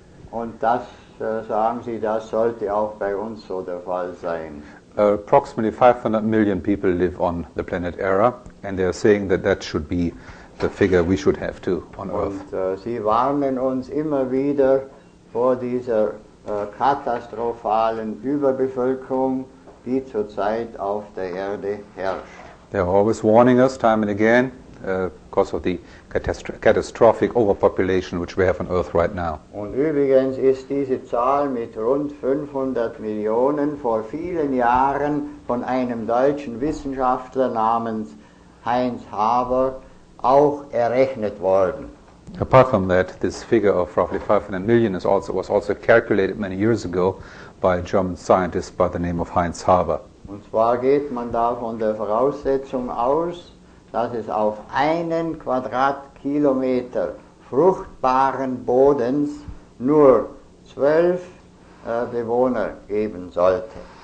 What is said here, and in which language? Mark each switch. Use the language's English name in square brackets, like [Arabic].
[German] Und das, sagen Sie, das sollte auch bei uns so der Fall sein. [English] Approximately 500 million people live on the planet Era, and they are saying that that should be the figure we should have too on Earth. [German] Und Sie warnen uns immer wieder vor dieser katastrophalen Überbevölkerung, die zurzeit auf der Erde herrscht. [English] They are always warning us time and again because of the catastrophic overpopulation which we have on Earth right now. [German] Und übrigens ist diese Zahl mit rund 500 Millionen vor vielen Jahren von einem deutschen Wissenschaftler namens Heinz Haber auch errechnet worden. [English] Apart from that, this figure of roughly 500 million was also calculated many years ago by a German scientist by the name of Heinz Haber. [German] Und zwar geht man da von der Voraussetzung aus, dass es auf einen Quadratkilometer fruchtbaren Bodens nur 12 Bewohner geben sollte.